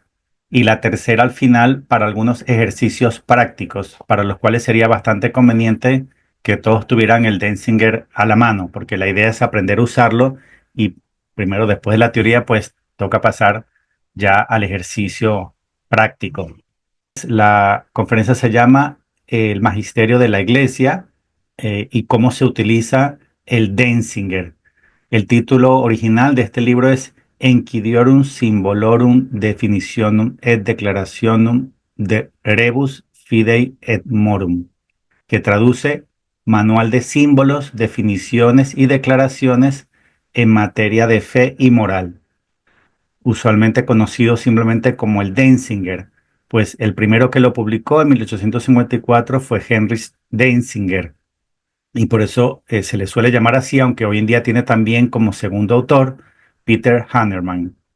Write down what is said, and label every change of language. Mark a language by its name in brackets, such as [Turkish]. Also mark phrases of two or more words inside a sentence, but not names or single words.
[Spanish] Y la tercera al final para algunos ejercicios prácticos, para los cuales sería bastante conveniente que todos tuvieran el Denzinger a la mano, porque la idea es aprender a usarlo y primero, después de la teoría, pues toca pasar ya al ejercicio práctico. La conferencia se llama El Magisterio de la Iglesia y cómo se utiliza el Denzinger. El título original de este libro es Enquidiorum Symbolorum Definitionum et Declarationum de Rebus Fidei et Morum, que traduce Manual de símbolos, definiciones y declaraciones en materia de fe y moral, usualmente conocido simplemente como el Denzinger, pues el primero que lo publicó en 1854 fue Heinrich Denzinger, y por eso se le suele llamar así, aunque hoy en día tiene también como segundo autor Peter Hahnemann.